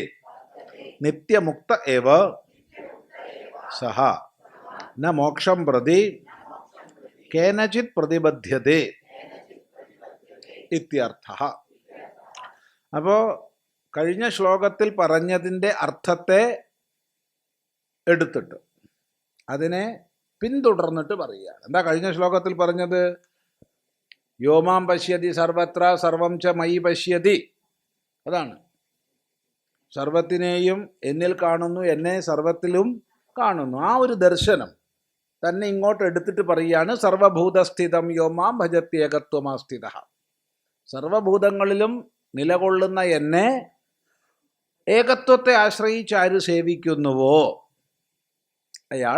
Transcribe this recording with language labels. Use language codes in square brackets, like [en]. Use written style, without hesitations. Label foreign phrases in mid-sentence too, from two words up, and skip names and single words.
[sa] നിത്യമുക്ത ഏവ സഹ ന മോക്ഷം പ്രതി കേനചിത് പ്രതിബദ്ധ്യതേ ഇത്യർത്ഥഃ. [ml] അപ്പോൾ കഴിഞ്ഞ ശ്ലോകത്തിൽ പറഞ്ഞതിൻ്റെ അർത്ഥത്തെ എടുത്തിട്ട് അതിനെ പിന്തുടർന്നിട്ട് പറയുകയാണ്. എന്താ കഴിഞ്ഞ ശ്ലോകത്തിൽ പറഞ്ഞത്? [sa] യോമാം പശ്യതി സർവത്ര സർവം ച മയി പശ്യതി. [ml] അതാണ്, സർവത്തിനെയും എന്നിൽ കാണുന്നു, എന്നെ സർവത്തിലും കാണുന്നു. ആ ഒരു ദർശനം തന്നെ ഇങ്ങോട്ട് എടുത്തിട്ട് പറയുകയാണ് [sa] സർവഭൂതസ്ഥിതം യോമാം ഭജത്യേകത്വമാസ്ഥിത. [ml] സർവഭൂതങ്ങളിലും നിലകൊള്ളുന്ന എന്നെ ഏകത്വത്തെ ആശ്രയിച്ച് ആര് സേവിക്കുന്നുവോ അയാൾ